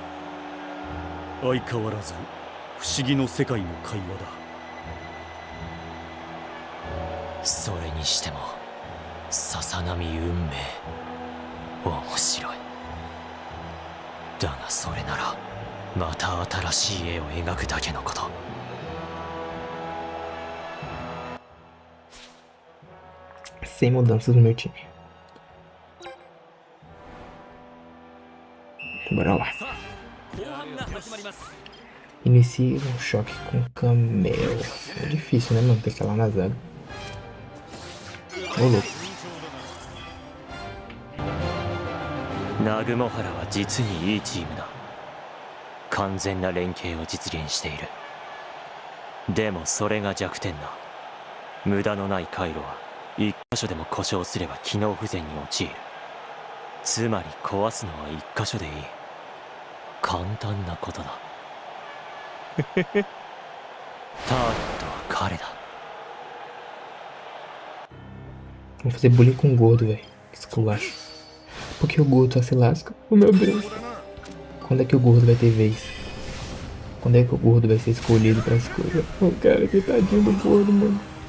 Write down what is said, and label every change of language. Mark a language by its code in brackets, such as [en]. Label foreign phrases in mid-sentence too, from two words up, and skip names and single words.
[ja] 相変わらず不思議の世界の会話だ。それにしても笹波運命面白い。だがそれならまた新しい絵を描くだけのこと。 [pt] Sem mudanças no meu time. Bora lá. Inicie um choque com Camel. É difícil, né, mano? Tem que ir lá na zaga. Ô, louco. [ja] ナグモハラは実にいいチームだ。完全な連携を実現している。でもそれが弱点だ。無駄のない回路は一箇所でも故障すれば機能不全に陥る。つまり壊すのは一箇所でいい。簡単なことだ。ターゲットは彼だ。 [pt] Vou fazer bullying com o gordo, velho. Que esculacho. Por que o gordo só se lasca? Oh, meu Deus. Quando é que o gordo vai ter vez? Quando é que o gordo vai ser escolhido para as coisas? Oh, cara, que tadinho do gordo, mano.